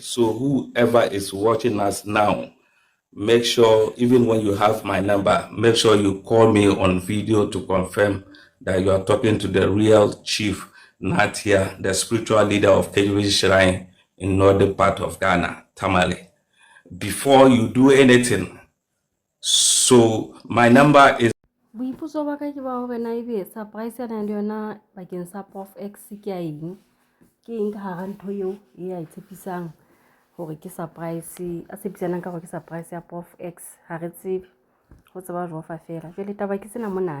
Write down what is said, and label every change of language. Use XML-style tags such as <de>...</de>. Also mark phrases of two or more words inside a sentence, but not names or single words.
<en>So whoever is watching us now, make sure, even when you have my number, make sure you call me on video to confirm that you are talking to the real chief Natia, the spiritual leader of KJV Shrine in northern part of Ghana, Tamale. Before you do anything, so my number is</en> <st>Boipotso ba ka ke ba hore na ebe surprise yana le yona bakeng sa Prof X ke a eng? Ke eng ka hara ntho eo e a tshepisang hore ke surprise, a tshepisanang ka hore ke surprise ya Prof X? Ha re tsebe, ho tseba jwang fa fela. Jwale taba ke sena monana.</st>